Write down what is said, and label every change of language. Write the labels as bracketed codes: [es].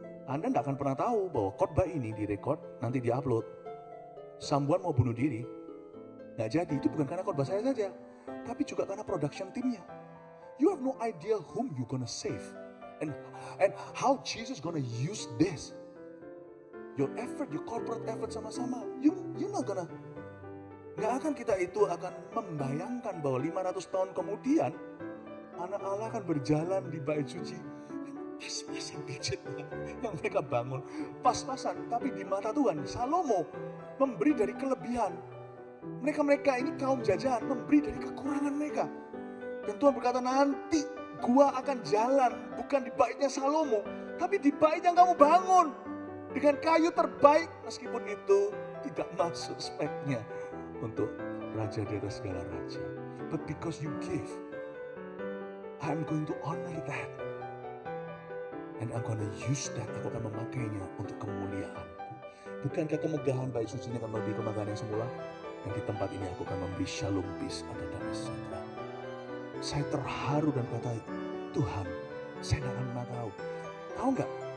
[id] Anda tidak akan pernah tahu bahwa khotbah ini direkod, nanti diupload. Someone mau bunuh diri, nggak jadi. Itu bukan karena khotbah saya saja, tapi juga karena production timnya. [en] You have no idea whom you gonna save, and how Jesus gonna use this. Your effort, your corporate effort [id] sama-sama. [en] You not gonna. [id] Nggak akan kita itu akan membayangkan bahwa 500 tahun kemudian anak Allah akan berjalan di bait suci. Pas-pasan budgetnya yang mereka bangun. Pas-pasan, tapi di mata Tuhan, Salomo memberi dari kelebihan. Mereka ini kaum jajahan, memberi dari kekurangan mereka. Dan Tuhan berkata nanti gua akan jalan bukan di baitnya Salomo, tapi di bait yang kamu bangun. Dengan kayu terbaik, meskipun itu tidak masuk speknya untuk raja di atas segala raja. [en] But because you give, I'm going to honor that. And I'm gonna use that, [id] aku akan memakainya untuk kemuliaan. Bukankah kemegahan baik suci ini akan melebihi kemegahan yang semula? Dan di tempat ini aku akan memberi shalom, peace, atau damai sejahtera. Saya terharu dan berkata, Tuhan, saya nggak akan pernah tahu. Tahu nggak?